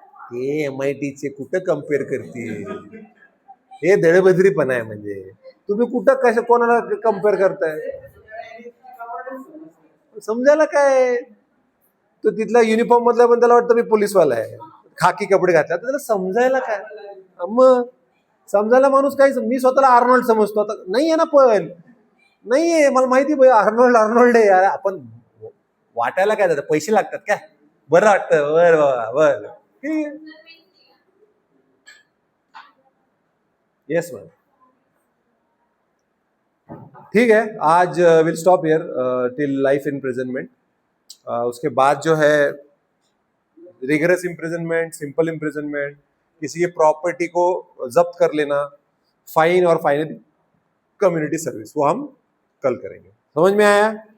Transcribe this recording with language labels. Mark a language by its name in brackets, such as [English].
[Marathi] ते MIT चे कुठं कम्पेअर करते? हे दळबद्रीपणा आहे. म्हणजे तुम्ही कुठं कसं कोणाला कम्पेअर करताय? समजायला काय? तो तिथला युनिफॉर्म मधला पण त्याला वाटतं मी पोलीसवाला आहे, खाकी कपडे घातला, तर त्याला समजायला काय? मग समजायला माणूस काही, मी स्वतःला आर्नोल्ड समजतो, आता नाही आहे ना, पण नाहीये, मला माहिती भाई आर्नोल्ड आर्नोल्ड आहे यार. आपण वाटायला काय जातं, पैसे लागतात काय, बरं वाटतं, बर बर ठीक आहे. [English] yes ma'am, [Hindi] ठीक है. [English] आज will stop here till life imprisonment. [Hindi] उसके बाद जो है रिगरस इम्प्रिजनमेंट, सिंपल इम्प्रिजनमेंट, किसी की प्रॉपर्टी को जब्त कर लेना, फाइन और फाइनल कम्युनिटी सर्विस, वो हम कल करेंगे. समझ में आया?